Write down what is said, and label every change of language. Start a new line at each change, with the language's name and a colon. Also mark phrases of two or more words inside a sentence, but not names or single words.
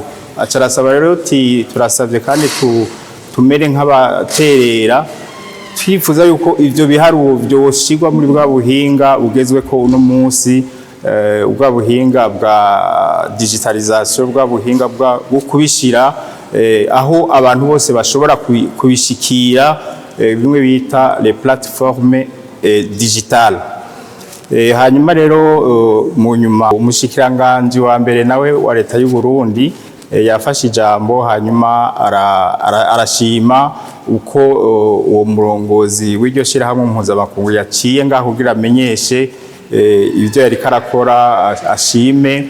Rundi: Acarasaba rero ati turasavye kandi tumere nk'abaterera, twifuza yuko ivyo biharuro byoshirwa muri bwa buhinga bugezwe ko uno munsi, ubwa buhinga bwa digitalisation, bwa buhinga bwo kubishira aho abantu bose bashobora kubishikira, bimwe bita
French: les plateformes digitales.
Rundi: Hanyuma rero mu nyuma umushikiranganji wa mbere nawe wa leta y'u Burundi yafashe ijambo, hanyuma arashima uko uwo murongozi w'iryo shira hamwe mpuzamakungu yaciye ngaho kugira amenyeshe ibyo yari karakora, ashime.